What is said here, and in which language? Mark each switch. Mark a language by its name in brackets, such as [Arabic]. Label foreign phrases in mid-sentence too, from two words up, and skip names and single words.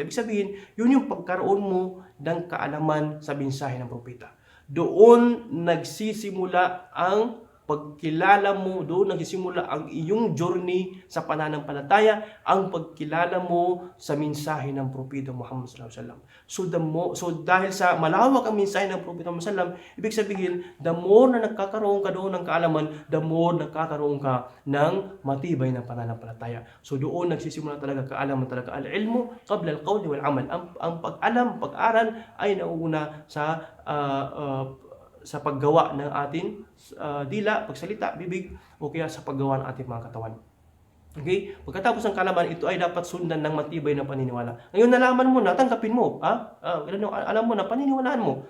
[Filipino] Ibig sabihin, yun yung pagkaroon mo ng kaalaman sa mensahe ng propeta. Doon nagsisimula ang pagkilala mo, doon nagsisimula ang iyong journey sa pananampalataya, ang pagkilala mo sa mensahe ng propeta Muhammad [Arabic] صلى الله عليه وسلم. [Filipino] So dahil sa malawak ang mensahe ng propeta Muhammad [Arabic] صلى الله عليه وسلم, [Filipino] ibig sabihin, [English] the more [Filipino] na nagkakaroon ka doon ng kaalaman, [English] the more [Filipino] nagkakaroon ka ng matibay na pananampalataya. So doon nagsisimula talaga kaalaman talaga. [Arabic] العلم قبل القول والعمل. [Filipino] Ang pag-alam, pag-aral ay nauuna sa paggawa ng ating dila, pagsalita, bibig, o kaya sa paggawa ng ating mga katawan. Okay? Pagkatapos ng kaalaman, ito ay dapat sundan ng matibay na paniniwala. Ngayon nalaman mo na, tanggapin mo. Alam mo na, paniniwalaan mo.